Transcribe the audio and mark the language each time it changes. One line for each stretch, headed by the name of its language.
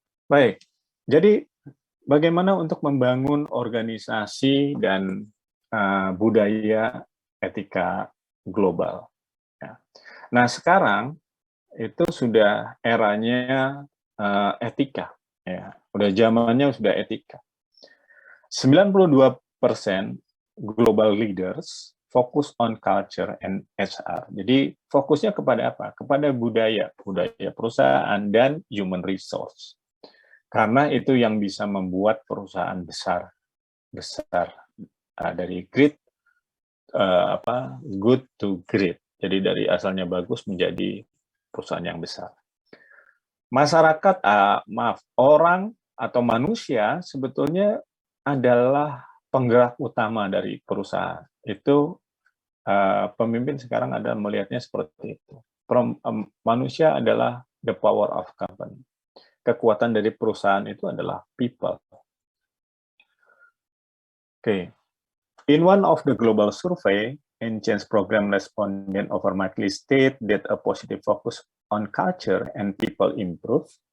Indonesian: Baik, jadi bagaimana untuk membangun organisasi dan budaya etika global. Ya. Nah sekarang itu sudah eranya etika, ya. Udah zamannya sudah etika.
English: 92% global leaders fokus on culture and HR.
Indonesian: Jadi fokusnya kepada apa? Kepada budaya perusahaan dan human resource. Karena itu yang bisa membuat perusahaan besar dari
English: good to great.
Indonesian: Jadi dari asalnya bagus menjadi perusahaan yang besar. Masyarakat, orang atau manusia sebetulnya adalah penggerak utama dari perusahaan. Itu pemimpin sekarang ada melihatnya seperti itu. Manusia adalah
English: the power of company.
Indonesian: Kekuatan dari perusahaan itu adalah people.
English: Okay. In one of the global survey, Change Program respondent overwhelmingly state that a positive focus on culture and people improve.